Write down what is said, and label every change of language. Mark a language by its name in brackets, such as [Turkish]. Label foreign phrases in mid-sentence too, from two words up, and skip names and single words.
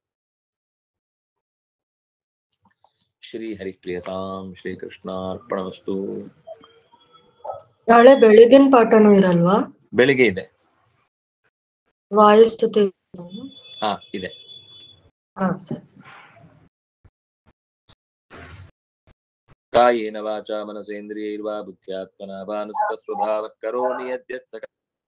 [Sanskrit] ಶ್ರೀ ಹರಿಪ್ರಿಯತಾಂ ಶ್ರೀಕೃಷ್ಣಾರ್ಪಣಮಸ್ತು. [Kannada] ನಾಳೆ ಬೆಳಿಗಿನ ಪಾಠನೂ ಇರಲ್ವಾ? ಬೆಳಿಗ್ಗೆ ಇದೆ. ವಾಯುಸ್ತುತಿ ಇದೆ. ಸರಿ. [Sanskrit] ಕಾಯೇನ ವಾಚಾ ಮನಸೇಂದ್ರಿಯೈರ್ವಾ ಬುದ್ಧ್ಯಾತ್ಮನಾ ವಾ ಅನುಸೃತ ಸ್ವಭಾವಃ ಕರೋಮಿ ಯದ್ಯತ್ ಸಕಲಂ